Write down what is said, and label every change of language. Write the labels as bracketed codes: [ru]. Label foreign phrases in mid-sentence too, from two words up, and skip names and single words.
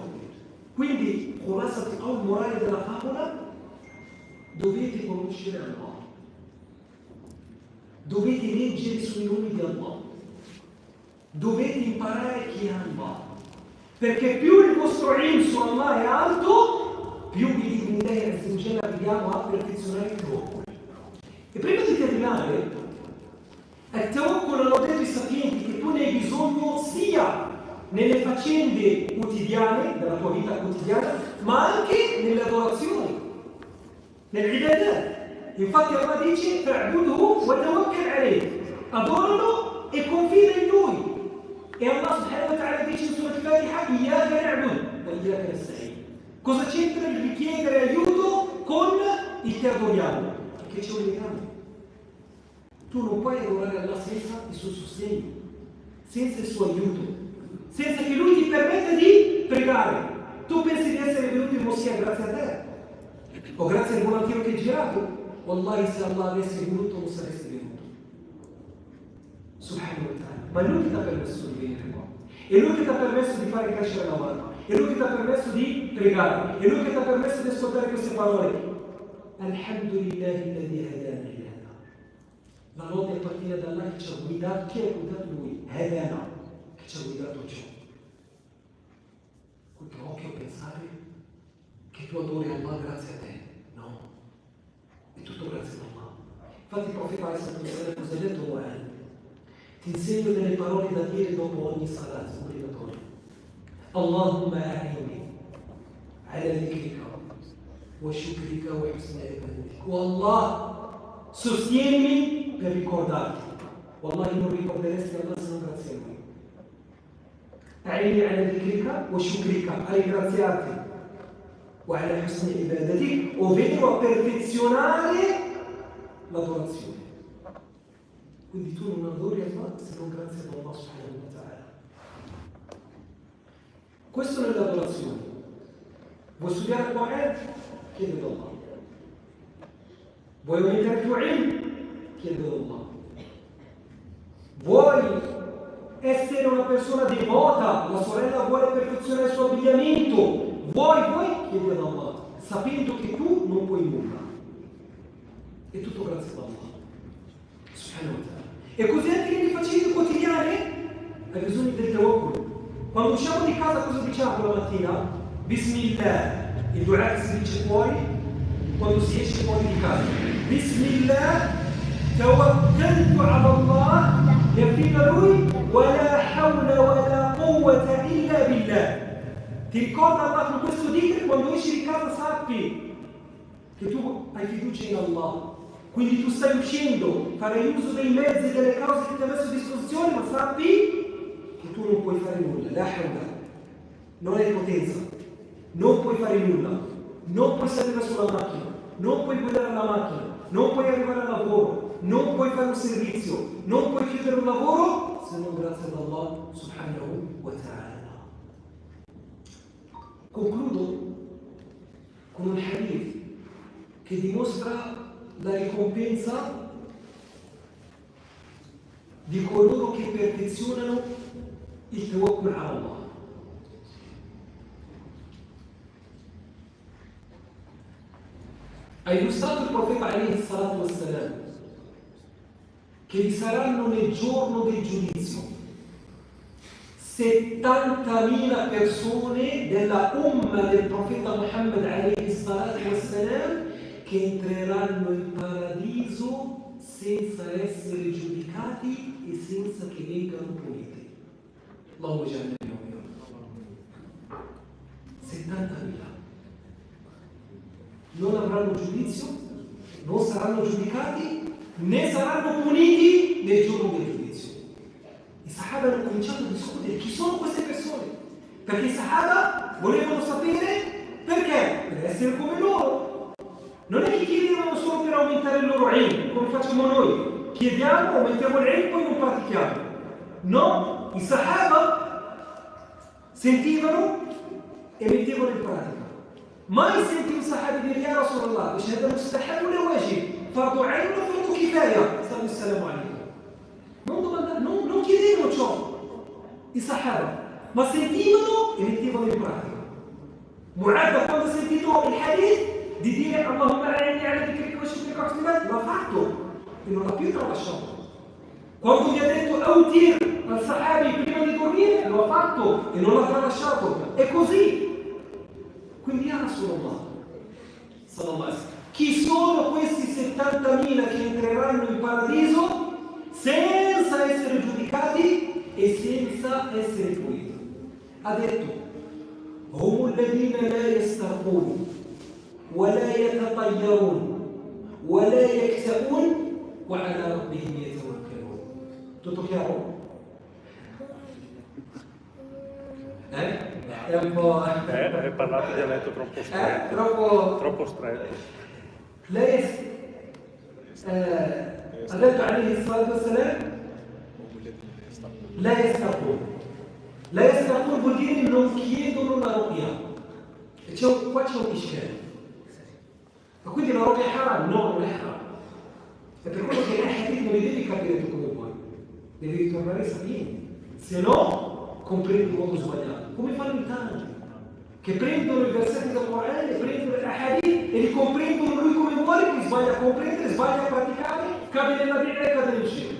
[it] Quindi, il morale della favola, dovete conoscere Allah, dovete leggere sui nomi di Allah, dovete imparare chi è Allah, perché più il vostro ilm su Allah è alto, più vi arriviamo a perfezionare il tawakkul. E prima di terminare, il tawakkul hanno detto i sapienti che tu ne hai bisogno sia nelle faccende quotidiane, della tua vita quotidiana, ma anche nelle adorazioni, nell'ibadat. Infatti Allah dice [ar] فاعبده وتوكل عليه, [it] adoralo e confida in lui. E Allah [ar] سبحانه وتعالى [it] dice in Surat al-Fatiha [ar] إياك نعبد وإياك نستعين. [it] Cosa c'entra il richiedere aiuto con il che adoriamo? Perché c'è un legame. Tu non puoi adorare Allah senza il suo sostegno, senza il suo aiuto, senza che lui ti permetta di pregare. Tu pensi di essere venuto in moschea grazie a te o grazie al volantino che hai girato? Wallahi, se Allah avesse voluto non saresti venuto. [ar] سبحانه وتعالى. [it] Ma è lui che ti ha permesso di venire qua, è lui che ti ha permesso di fare crescere la mano, è lui che ti ha permesso di pregare, è lui che ti ha permesso di ascoltare queste parole. [ar] الحمد لله الذي هدانا لهذا. [it] La lode appartiene ad Allah che ci ha guidato. Chi ha guidato lui? Hadana, che ci ha guidato ciò. Con tuo occhio pensare che tu adori Allah grazie a te. No, è tutto grazie a Allah. Infatti il profeta cosa ha detto? Ti insegno delle parole da dire dopo ogni salat obbligatorio. [ar] اللهم أعني على ذكرك وشكرك وحسن عبادتك. [it] O Allah, sostienimi per ricordarti. Wallahi non ricorderesti Allah se non grazie a lui. [ar] أعني على ذكرك وشكرك, [it] a ringraziarti. [ar] وعلى حسن عبادتك, [it] ovvero a perfezionare l'adorazione. Quindi tu non adori Allah se non grazie ad Allah [ar] سبحانه وتعالى. [it] Questo è l'adorazione. Vuoi studiare il Quran? Chiedi ad Allah. Vuoi aumentare il tuo ilm? Chiedi ad Allah. Vuoi essere una persona devota? La sorella vuole perfezionare il suo abbigliamento. Vuoi? Chiedi ad Allah. Sapendo che tu non puoi nulla. È tutto grazie ad Allah [ar] سبحانه وتعالى. [it] E così anche nelle faccende quotidiane hai bisogno del tawakkul. Quando usciamo di casa cosa diciamo la mattina? Bismillah, il dua che si dice fuori quando si esce fuori di casa. [ar] بسم الله، توكلت على الله, [it] e affido a lui, [ar] ولا حول ولا قوة إلا بالله. [it] Ti ricorda Allah con questo dhikr, quando esci di casa sappi che tu hai fiducia in Allah. Quindi tu stai uscendo, farai uso dei mezzi e delle cause che ti ha messo a disposizione, ma sappi che tu non puoi fare nulla. [ar] لا حول [it] non hai potenza, non puoi fare nulla, non puoi salire sulla macchina, non puoi guidare la macchina, non puoi arrivare al lavoro, non puoi fare un servizio, non puoi chiudere un lavoro se non grazie ad Allah [ar] سبحانه وتعالى. [it] Concludo con un hadith che dimostra la ricompensa di coloro che perfezionano il [ar] توكل على الله. [it] Ha illustrato il profeta [ar] عليه الصلاة والسلام [it] che vi saranno nel giorno del giudizio 70.000 persone della umma del profeta Muhammad [ar] عليه الصلاة والسلام [it] che entreranno in paradiso senza essere giudicati e senza che vengano puniti. [ar] اللهم اجعلنا منهم. [it] 70.000 non avranno giudizio, non saranno giudicati, né saranno puniti nel giorno del giudizio. I Sahaba hanno cominciato a discutere chi sono queste persone, perché i Sahaba volevano sapere perché, per essere come loro. Non è che chiedevano solo per aumentare il loro ilm, come facciamo noi. Chiediamo, aumentiamo l'ilm, poi non pratichiamo. No, i Sahaba sentivano e mettevano in pratica. [ar] ما يسنتي صحابي ديال يا رسول الله واش هذا مستحب ولا واجب؟ فرض عين ولا فرض كفايه؟ صلى السلام عليكم. [it] Non chiedevano ciò i Sahaba, ma sentivano e mettevano in pratica. Mu'adh quando ha sentito il hadith di dire [ar] اللهم أعني على ذكرك وشكرك وحسن عبادتك, [it] l'ha fatto e non l'ha più tralasciato. Quando gli ha detto [ar] أوتر الصحابي [it] prima di dormire, lo ha fatto e non l'ha tralasciato. E così. Quindi [ar] يا رسول الله، صلى الله عليه وسلم, [it] chi sono questi 70.000 che entreranno in paradiso senza essere giudicati e senza essere puniti? Ha detto [ar] هم الذين لا يسترقون ولا يتطيرون ولا يكتئون وعلى ربهم يتوكلون. [it] Tutto chiaro? È un po'... Hai parlato dialetto troppo stretto. Troppo stretto. Lei ha detto [ar] عليه الصلاة والسلام لا يسترقون. لا يسترقون [it] vuol dire non chiedono la ruqya. E qua c'è un ishkel. Ma quindi la ruqya è haram? No, non è haram. È per quello che i hadith non li devi capire tu come vuoi. Devi ritornare sapienti. Se no comprendi in modo sbagliato, come fanno i tanti che prendono i versetti del Corano e prendono i hadith e li comprendono lui come vuole, chi sbaglia a comprendere, sbaglia a praticare, cade nella vita e cade nel cielo.